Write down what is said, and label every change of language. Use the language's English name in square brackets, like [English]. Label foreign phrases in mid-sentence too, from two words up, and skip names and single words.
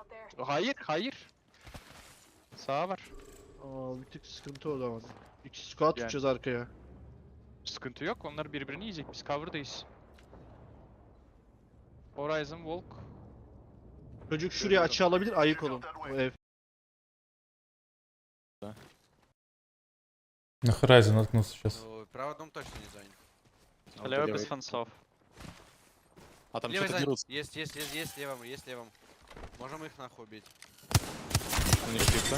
[Turkish] Hayır. Sağa var. Aa, bir tık sıkıntı o zaman. 2 squad tutacağız arkaya. Sıkıntı yok. Onlar birbirini yiyecek. Biz cover'dayız. Horizon Walk. Çocuk şuraya açı alabilir, ayık olun. O ev. [Russian] На Horizon наткнулся сейчас. Ну, правый дом точно не занят. Левый без фансов. А там Левый что-то занят. дерутся. Есть левым. Можем их нахуй убить. У них чисто.